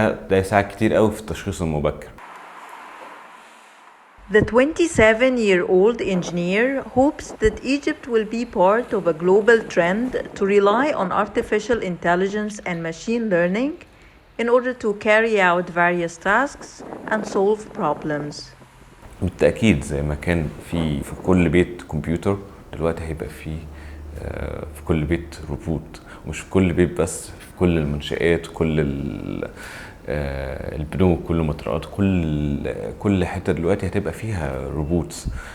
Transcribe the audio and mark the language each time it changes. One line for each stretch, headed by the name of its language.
Arabic: ده يساعد كتير قوي في التشخيص المبكر.
English: The 27-year-old engineer hopes that Egypt will be part of a global trend to rely on artificial intelligence and machine learning in order to carry out various tasks and solve problems.
Arabic: بالتأكيد زي ما كان في كل بيت كمبيوتر، دلوقتي هيبقى في كل بيت روبوت، مش في كل بيت بس، في كل المنشآت، كل البنوك، كل المطارات، كل حتة دلوقتي هتبقى فيها روبوتس.